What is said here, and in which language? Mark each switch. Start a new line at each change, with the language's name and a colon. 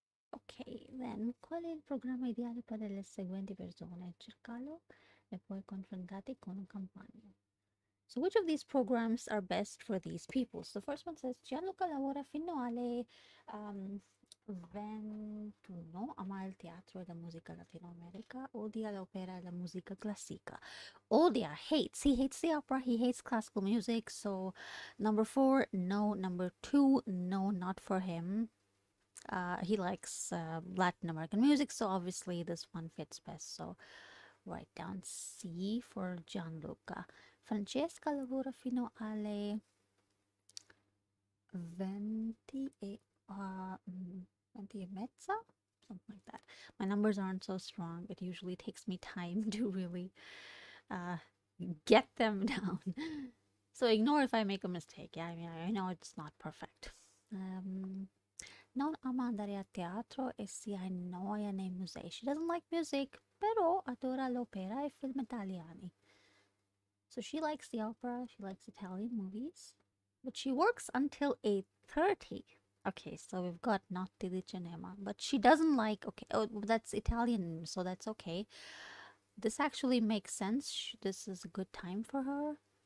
Italian: Ok, then qual è il programma ideale per le seguenti persone? Cercalo e poi confrontati con un compagno.
English: So which of these programs are best for these people? So the first one says
Italian: Gianluca lavora fino alle 21. Ama il teatro e la musica Latinoamerica. Odia l'opera e la musica classica.
English: Odia, hates. He hates the opera. He hates classical music. So, number 4, no. Number 2, no, not for him. He likes Latin American music, so obviously this one fits best. So, write down C for Gianluca.
Italian: Francesca lavora fino alle 20 e 20 e mezza,
English: something like that. My numbers aren't so strong. It usually takes me time to really get them down. So ignore if I make a mistake. Yeah, I mean, I know it's not perfect.
Italian: Non ama andare a teatro e si annoia nei musei.
English: She doesn't like music,
Italian: però adora l'opera e film italiani.
English: So she likes the opera, she likes Italian movies, but she works until 8:30. Okay, so we've got notte di cinema, but she doesn't like, okay, oh, that's Italian, so that's okay. This actually makes sense. This is a good time for her.